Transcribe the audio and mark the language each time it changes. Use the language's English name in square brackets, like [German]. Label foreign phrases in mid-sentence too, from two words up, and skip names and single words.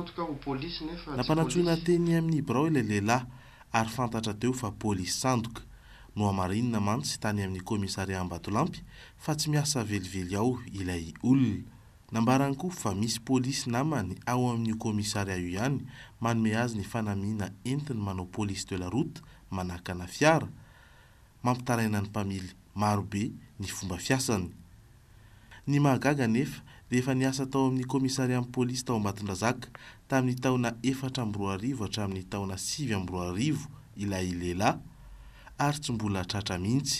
[Malagasy] Nampanatsoina teny amin'ny birao ilay lehilahy ary fantatra teo fa polisy sandoka no amarinina mantsy tany amin'ny komisaria Ambatolampy fa tsy miasa velively ao ilay olona. Nambarany koa fa misy polisy namany ao amin'ny komisaria io ihany manome azy ny fanamiana entiny manao [French] police de la route [Malagasy] manakana fiara mampitaraina ny mpamily marobe ny fomba fiasany. Ny mahagaga nefa dia efa niasa tao amin'ny komisaria amin'ny polisy tao Ambatondrazaka tamin'ny taona 2014 hatramin'ny taona 2015 ilay lehilahy ary tsy mbola tratra mihitsy.